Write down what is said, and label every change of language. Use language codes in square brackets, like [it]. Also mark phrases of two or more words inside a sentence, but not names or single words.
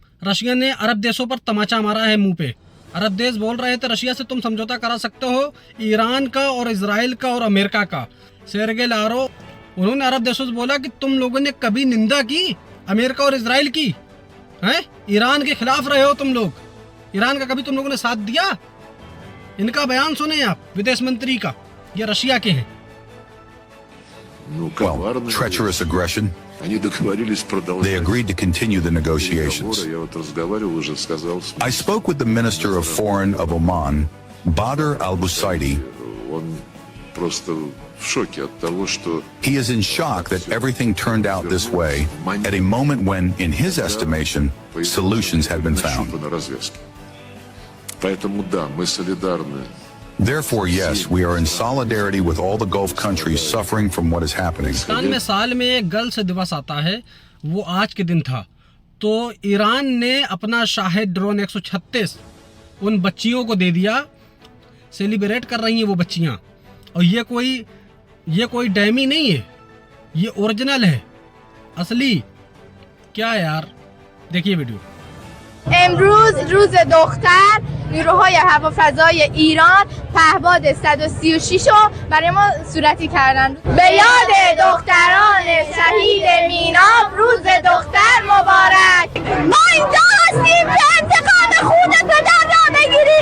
[hi] रशिया ने अरब देशों पर तमाचा मारा है मुंह पे। अरब देश बोल रहे थे रशिया से तुम समझौता करा सकते हो, ईरान का और इजराइल का और अमेरिका का। सेर्गे लारोव उन्होंने अरब देशों से बोला कि तुम लोगों ने कभी निंदा की अमेरिका और इजराइल की? हैं? ईरान के खिलाफ रहे हो तुम लोग, ईरान का कभी तुम लोगों ने साथ दिया? इनका बयान सुने आप, विदेश मंत्री का, ये रशिया के हैं। [en] Well, treacherous aggression. They agreed to continue the negotiations. I spoke with the Minister of Foreign of Oman, Badr al-Busaidi. He is in shock that everything turned out this way at a moment when, in his estimation, solutions had been found. Therefore, yes, we are in solidarity with all the Gulf countries suffering from what is happening. [hi] पाकिस्तान में साल में एक गर्ल्स दिवस आता है, वो आज के दिन था। तो ईरान ने अपना शाहिद ड्रोन 136 उन बच्चियों को दे दिया। सेलिब्रेट कर रही हैं वो बच्चियां, और ये कोई डैमी नहीं है, ये ओरिजिनल है, असली। क्या यार, देखिए वीडियो। [fa] امروز روز دختر، نیروهای هوافضای ایران پهباد 136 رو برای ما صورتی کردن. به یاد دختران شهید میناب روز دختر مبارک. ما اینجا هستیم که انتقام خون پدر را بگیریم.